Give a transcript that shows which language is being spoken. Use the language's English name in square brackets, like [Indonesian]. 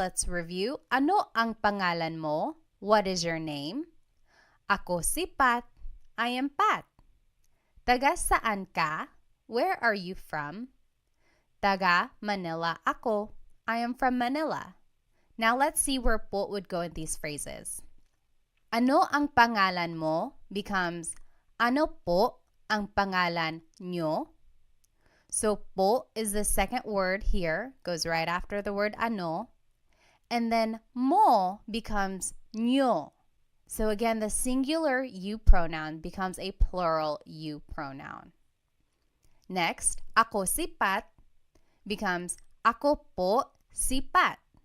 [English] Let's review. [Filipino] Ano ang pangalan mo? [English] What is your name? [Filipino] Ako si Pat. [English] I am Pat. [Filipino] Taga saan ka? [English] Where are you from? [Filipino] Taga Manila ako. [English] I am from Manila. Now let's see where po would go in these phrases. [Filipino] Ano ang pangalan mo becomes ano po ang pangalan nyo? [English] So po is the second word here, goes right after the word ano. And then mo becomes nyo. So again, the singular you pronoun becomes a plural you pronoun. [Filipino] Next, ako sipat becomes ako po sipat.